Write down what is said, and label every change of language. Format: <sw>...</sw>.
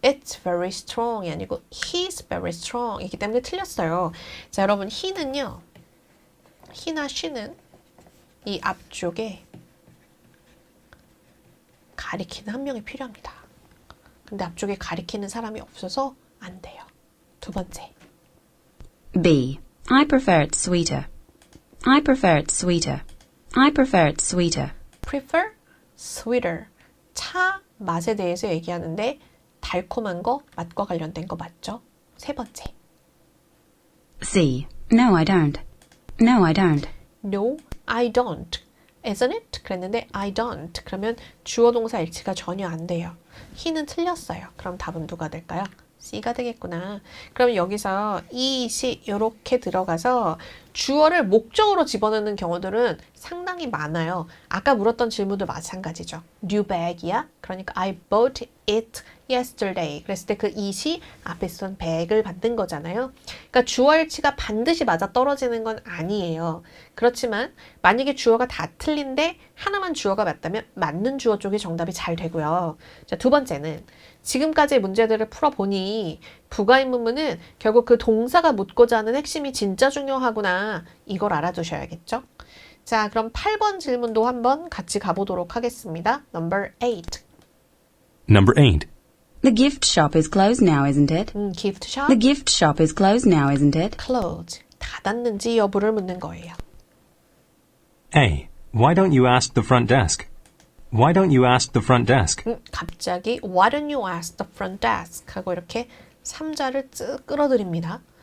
<en>It's very strong이</en> <ko>아니고</ko> <en>he's very strong</en> <ko>이기 때문에 틀렸어요. 자, 여러분 he는요. he나 she는 이 앞쪽에 가리키는 한 명이 필요합니다. 근데 앞쪽에 가리키는 사람이 없어서 안 돼요. 두 번째.</ko> <en>B. I prefer it sweeter. I prefer it sweeter. I prefer it sweeter. prefer sweeter.</en> <ko>차 맛에 대해서 얘기하는데 달콤한 거, 맛과 관련된 거 맞죠? 세 번째.</ko> <en>C. No, I don't. No, I don't. No, I don't. Isn't it?</en> <ko>그랬는데</ko> <en>I don't.</en> <ko>그러면 주어 동사 일치가 전혀 안 돼요. he는 틀렸어요. 그럼 답은 누가 될까요? C가 되겠구나. 그럼 여기서 이시 이렇게 들어가서 주어를 목적으로 집어넣는 경우들은 상당히 많아요. 아까 물었던 질문도 마찬가지죠.</ko> <en>New bag이야?</en> <ko>그러니까</ko> <en>I bought it yesterday.</en> <ko>그랬을 때 그 it이 앞에 쓴 bag을 받는 거잖아요. 그러니까 주어 일치가 반드시 맞아 떨어지는 건 아니에요. 그렇지만 만약에 주어가 다 틀린데 하나만 주어가 맞다면 맞는 주어 쪽이 정답이 잘 되고요. 자, 두 번째는 지금까지의 문제들을 풀어보니 부가의문문은 결국 그 동사가 묻고자 하는 핵심이 진짜 중요하구나. 이걸 알아두셔야겠죠? 자, 그럼 8번 질문도 한번 같이 가보도록 하겠습니다.</ko> <en>Number 8. Number 8. The gift shop is closed now, isn't it? gift shop, The gift shop is closed now, isn't it? close.</en> <ko>닫았는지 여부를 묻는 거예요.</ko> <en>A. Why don't you ask the front desk? Why don't you ask the front desk?</en> <ko>갑자기</ko> <en>Why don't you ask the front desk?</en> <ko>하고 이렇게 3자를 쓱 끌어들입니다.</ko>